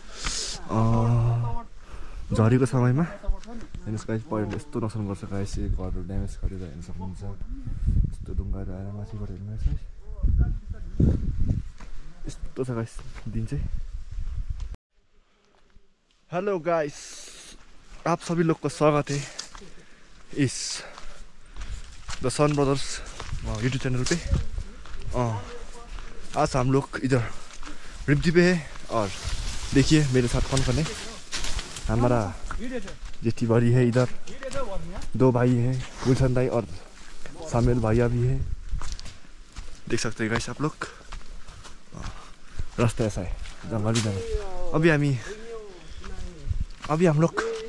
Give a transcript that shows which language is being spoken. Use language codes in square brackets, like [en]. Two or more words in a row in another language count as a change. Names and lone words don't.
[ne] झरीको समयमा हेर्नुहोस् गाइस पहिरो यस्तो नोक्सान गर्छ गाइस घरहरू ड्यामेज गरेर हेर्नु सक्नुहुन्छ यस्तो ढुङ्गाहरू आएर माथिबाट हेर्नुहोस् गाइस यस्तो छ गाइस दिन चाहिँ हेलो गाइस [hi] आप सभी लोग को स्वागत है इस द सन ब्रदर्स यूट्यूब चैनल पे आज हम लोग इधर रिप्टी पे है और देखिए मेरे साथ कौन कौन है हमारा जेठी भाई है इधर 2 भाई हैं गुलशन भाई और सामेल भैया भी है देख सकते हैं गाइस आप लोग रास्ता ऐसा है जंगली जंगल अभी हम लोग